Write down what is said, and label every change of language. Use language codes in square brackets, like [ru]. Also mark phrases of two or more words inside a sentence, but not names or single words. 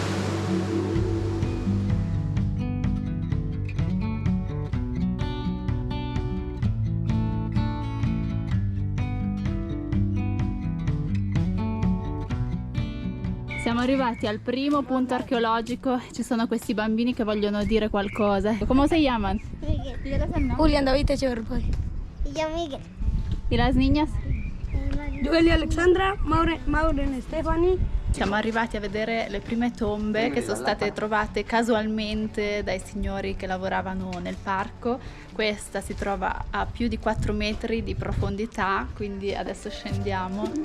[it] Siamo arrivati al primo punto archeologico, ci sono questi bambini che vogliono dire qualcosa. Come si chiamano? [es] Miguel. Julián David Echeverri. Y yo, Miguel. ¿Y las niñas? Joelia Alexandra, Maureen Stefani. [it] Siamo arrivati a vedere le prime tombe che sono state trovate casualmente dai signori che lavoravano nel parco. Questa si trova a più di 4 metri di profondità, quindi adesso scendiamo.